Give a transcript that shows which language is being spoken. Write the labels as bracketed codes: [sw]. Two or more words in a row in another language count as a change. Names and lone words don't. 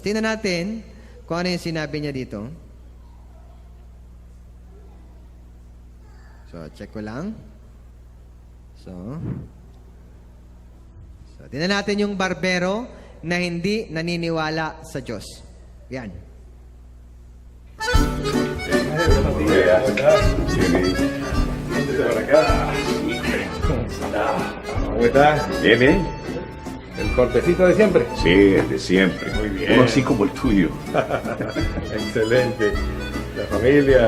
[tl] Tingnan natin kung ano yung sinabi niya dito. So, check ko lang. So, tingnan natin yung barbero na hindi naniniwala sa Diyos. Yan. [es] ¿Cómo está? Bien, bien. ¿El cortecito de siempre? Sí, el de siempre. Muy bien. Uno así como el tuyo. Excelente. La familia,